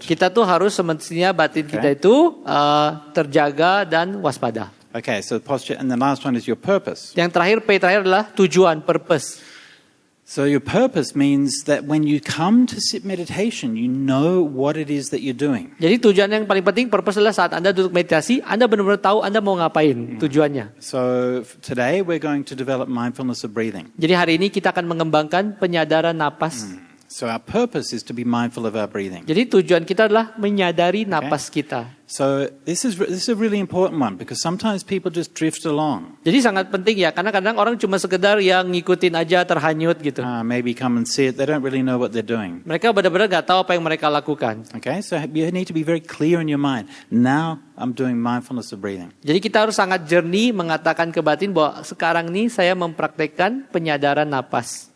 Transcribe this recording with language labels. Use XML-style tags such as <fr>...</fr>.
<id>Kita tuh harus semestinya batin kita itu terjaga dan waspada.</id> <en>Okay, so posture, and the last one is your purpose.</en> <id>Yang terakhir P terakhir adalah tujuan, purpose.</id> <en>So your purpose means that when you come to sit meditation, you know what it is that you're doing.</en> <id>Jadi tujuan yang paling penting, purpose adalah saat Anda duduk meditasi, Anda benar-benar tahu Anda mau ngapain, tujuannya.</id> <en>So today we're going to develop mindfulness of breathing.</en> <id>Jadi hari ini kita akan mengembangkan penyadaran napas.</id> <en>So our purpose is to be mindful of our breathing.</en> <id>Jadi tujuan kita adalah menyadari napas kita.</id> <en>So this is a really important one because sometimes people just drift along.</en> <id>Jadi sangat penting ya, karena kadang orang cuma sekedar yang ngikutin aja terhanyut gitu.</id> <en>Maybe come and sit. They don't really know what they're doing.</en> <id>Mereka benar-benar nggak tahu apa yang mereka lakukan.</id> <en>Okay, so you need to be very clear in your mind. Now I'm doing mindfulness of breathing.</en> <id>Jadi kita harus sangat jernih mengatakan ke batin bahwa sekarang ini saya mempraktekkan penyadaran napas.</id>